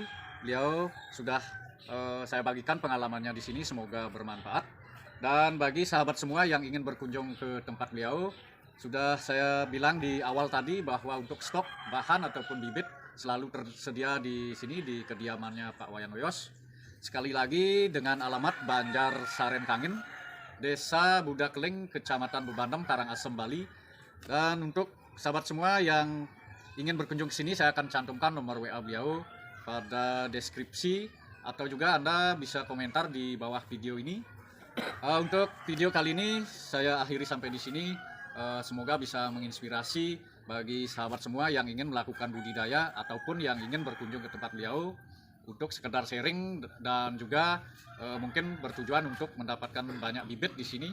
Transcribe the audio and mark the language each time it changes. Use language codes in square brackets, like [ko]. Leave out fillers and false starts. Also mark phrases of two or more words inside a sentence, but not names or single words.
[id] Beliau sudah saya bagikan pengalamannya di sini, semoga bermanfaat. Dan bagi sahabat semua yang ingin berkunjung ke tempat beliau, sudah saya bilang di awal tadi bahwa untuk stok bahan ataupun bibit selalu tersedia di sini di kediamannya Pak Wayan Oyos. Sekali lagi dengan alamat Banjar Saren Kangin, Desa Budakeling, Kecamatan Bebandem, Karangasem, Bali. Dan untuk sahabat semua yang ingin berkunjung ke sini, saya akan cantumkan nomor WA beliau pada deskripsi, atau juga Anda bisa komentar di bawah video ini. Untuk video kali ini saya akhiri sampai di sini. Semoga bisa menginspirasi bagi sahabat semua yang ingin melakukan budidaya ataupun yang ingin berkunjung ke tempat beliau untuk sekedar sharing dan juga mungkin bertujuan untuk mendapatkan banyak bibit di sini.